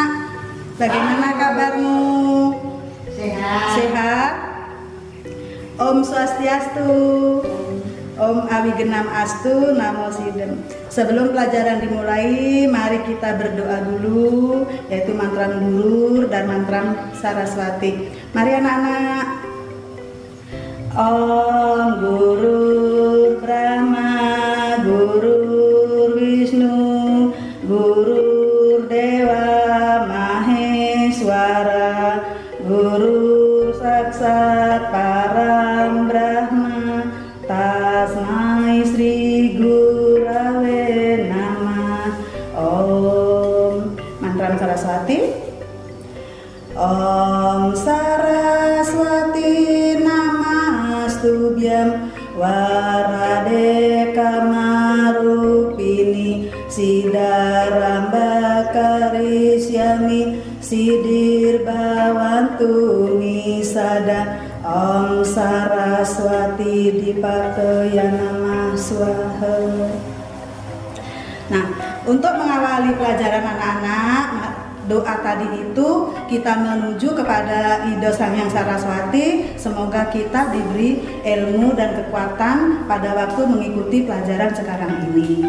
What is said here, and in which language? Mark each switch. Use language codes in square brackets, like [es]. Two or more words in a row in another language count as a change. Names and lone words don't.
[id] Bagaimana kabarmu? Sehat. Sehat? [sa] Om Swastiastu. Om Awigenam Astu Namo Sidem. [id] Sebelum pelajaran dimulai, mari kita berdoa dulu, yaitu mantra Guru dan mantra Saraswati. Mari anak-anak. [sa] Om Guru Brahma, Guru Wisnu, Guru Dewa Maheswara, Guru Saksat Param Brahma, Tasmai Sri Gurave Namah. Om. Mantra Saraswati. Om Saraswati Namastubhyam Warade Kamarupini Sidaramba Karisyami Sidir Bhavantu Misada. Om Saraswati Dipataya Namah Swaha. [id] Nah, untuk mengawali pelajaran anak-anak, doa tadi itu kita menuju kepada Ido Sang Hyang Saraswati. Semoga kita diberi ilmu dan kekuatan pada waktu mengikuti pelajaran sekarang ini.